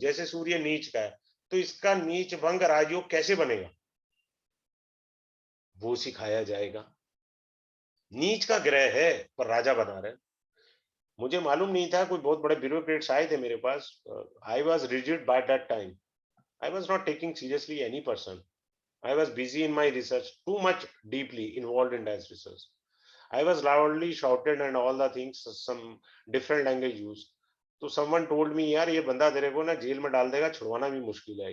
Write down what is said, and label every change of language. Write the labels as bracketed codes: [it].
[hi] जैसे सूर्य नीच का है, तो इसका नीच भंग राजयोग कैसे बनेगा, वो सिखाया जाएगा। नीच का ग्रह है पर राजा बना रहे। मुझे मालूम नहीं था, कोई बहुत बड़े ब्यूरोक्रेट्स आए थे मेरे पास। [en] I was rigid by that time. I was not taking seriously any person. I was busy in my research, too much deeply involved in that research. I was loudly shouted and all the things, some different language used. [hi] तो [en] someone told me, [hi] यार ये बंदा तेरे को ना jail में डाल देगा, छुड़वाना भी मुश्किल है.